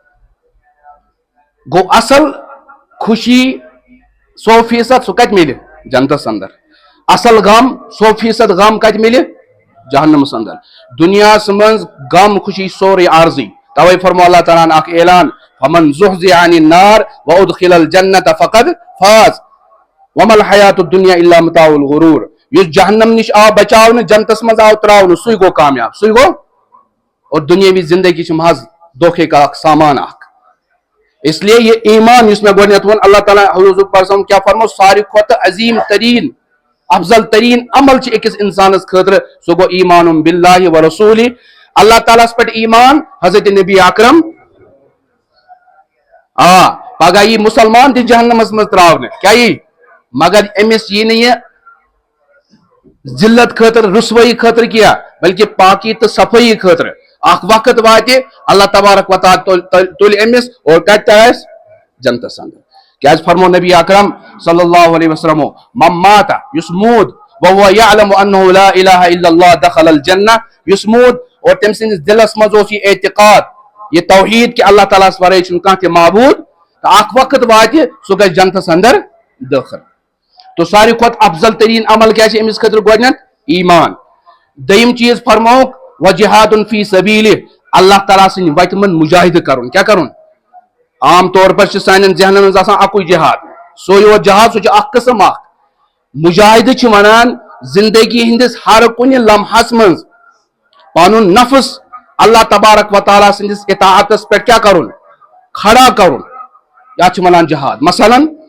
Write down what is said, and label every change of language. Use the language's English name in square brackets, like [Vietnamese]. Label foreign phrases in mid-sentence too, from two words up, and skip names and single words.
[Kashmiri] گوٚو اصل خوشی 100% سُہ کتہِ مِلہِ جنتس اندر اصل غم 100% غم کتہِ مِلہِ جہنمس اندر دُنیاہس منٛز غم خوشی سورُے عارضی توے فرمو اللہ تعالیٰ ہن اکھ اعلان [Arabic] فمن زحزح عن النار وادخل الجنة فقد فاز وما الحیات الدنیا الا متاع الغرور [Kashmiri] یُس جہنم نش آو بچاونہٕ جنتس منٛز آو تراونہٕ سُے گوٚو کامیاب سُے گوٚو اور دُنیاوی زندگی چھِ محض [Urdu] دھوکے کا [Kashmiri] اکھ سامان اکھ [Urdu] اس لیے یہ [Kashmiri] ایمان یُس مےٚ گۄڈٕنیتھ ووٚن اللہ تعالیٰ حضور پرسم کیاہ فرمو ساروی کھۄتہٕ عظیٖم تریٖن افضل تریٖن عمل چھِ أکِس انسانس خٲطرٕ سُہ گوٚو [Arabic] ایمان باللہ و رسولی [Kashmiri] اللہ تعالیٰ ہس پٮ۪ٹھ ایمان حضرت نبی اکرم پگہہ یی مسلمان تہِ جہنمس منٛز تراونہٕ کیاہ یی مگر أمِس یی نہٕ یہِ ذلت خٲطرٕ رسوٲیی خٲطرٕ کینٛہہ بلکہِ پاکی تہٕ صفٲیی خٲطرٕ اکھ وقت واتہِ اللہ تبارک و تعالیٰ تُلہِ أمِس اور کتہِ ترٛایس جنتس اندر کیازِ فرمو نبی اکرم [Arabic] صلی اللہ علیہ وسلمو من مات [Kashmiri] یُس موٗد [Arabic] وهو يعلم انه لا اله الا الله دخل الجنہ [Kashmiri] یُس موٗد اور تٔمۍ سٕنٛدِس دلس منٛز اوس یہِ اعتقاد یہِ توحیٖد کہِ اللہ تعالیٰ ہس ورٲے چھُنہٕ کانٛہہ تہِ معبوٗد تہٕ اکھ وقت واتہِ سُہ گژھِ جنتس اندر دٲخل تو ساروی کھۄتہٕ افضل تریٖن عمل کیاہ چھِ أمِس خٲطرٕ گۄڈٕنیتھ ایمان دوٚیِم چیٖز فرمووُکھ [Arabic] وجہاد فی سبیلہ [Kashmiri] اللہ تعالیٰ سٕنٛدِ وتہِ منٛز مجاہدٕ کرُن کیاہ کرُن [Urdu] عام طور پر [Kashmiri] چھِ سانٮ۪ن ذہنن منٛز آسان اکُے جہاد سُے یوت جہاد سُہ چھُ اکھ قٕسم اکھ مجاہدٕ چھِ ونان زندگی ہٕنٛدِس ہر کُنہِ لمحس منٛز پنُن نفس اللہ تبارک و تعالیٰ سٕنٛدِس اطاعتس پٮ۪ٹھ کیاہ کرُن کھڑا کرُن یتھ چھِ ونان جہاد مثلاً